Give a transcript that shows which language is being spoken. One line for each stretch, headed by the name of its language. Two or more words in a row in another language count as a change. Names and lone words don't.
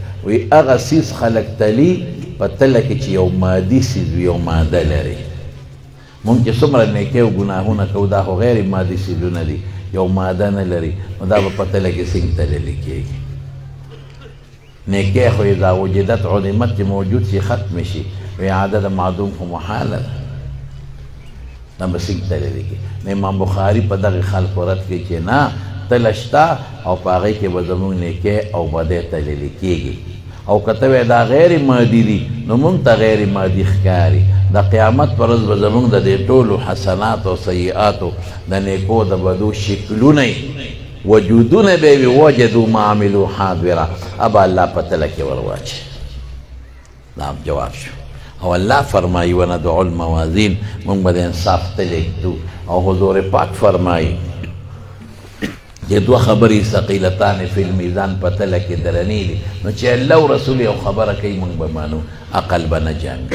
Pashto: وایي هغه څیز خلک تلي په تله کې چې یو مادي څیز وي، یو ماده لري. مونږ چې څومره نیکۍ او ګناهونه کوو دا خو غیر مادي څیزونه دي، یو ماده نه لري. نو دا به په تله کې څنګه تللی کېږي؟ نیکۍ خو
Arabic: اذا وجدت عدمت
Pashto: چې موجود شي ختم شي. وایي عاده د معدوم خو محاله ده، دا به څنګه تللی کېږي؟ نو امام بخاري په دغې خلکو رد کوي چې نه، تله شته او په هغې کې به زموږ نیکۍ او بدۍ تللی کېږي. او که ته وایې دا غیر مادي دي، نو مونږ ته غیر مادي ښکاري. د قیامت پر ورځ به زموږ د دې ټولو حسناتو او سیئاتو د نیکو د بدو شکلونه وجودونه به وي.
Arabic: وجدوا ما عملوا حاضره.
Pashto: ابا الله په تله کې ور واچوي. دا جواب شو. او الله فرمایي
Arabic: وندع الموازین،
Pashto: مونږ به د انصاف تلې ږدو. او حضور پاک فرمایي چې دوه خبرې
Arabic: ثقیلتان فی المیزان
Pashto: په تله کې درنې دي. نو چې الله او رسول یو خبره کوي مونږ به مانو، عقل به نه جامي.